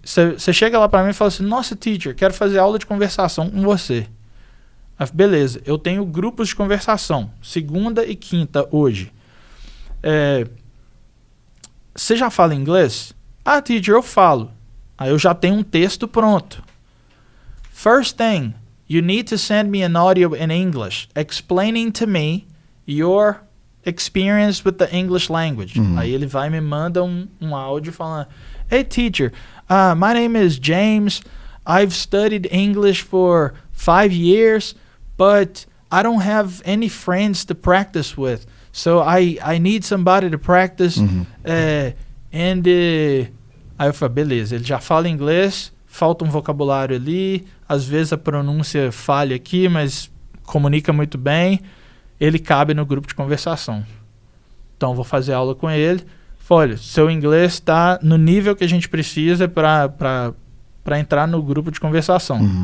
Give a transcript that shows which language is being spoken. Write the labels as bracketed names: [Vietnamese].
[Portuguese] Você chega lá pra mim e fala assim, nossa, teacher, quero fazer aula de conversação com você. Aí, beleza, eu tenho grupos de conversação, segunda e quinta hoje. Você já fala inglês? Ah, teacher, eu falo. Aí eu já tenho um texto pronto. [English] First thing, you need to send me an audio in English explaining to me your experience with the English language. [Portuguese] Aí ele vai e me manda um áudio falando, [English] hey teacher, my name is James. I've studied English for 5 years, but I don't have any friends to practice with. So I need somebody to practice. [Portuguese] Aí eu falei, beleza, ele já fala inglês, falta um vocabulário ali, às vezes a pronúncia falha aqui, mas comunica muito bem, ele cabe no grupo de conversação. Então vou fazer aula com ele. Olha, seu inglês está no nível que a gente precisa para entrar no grupo de conversação.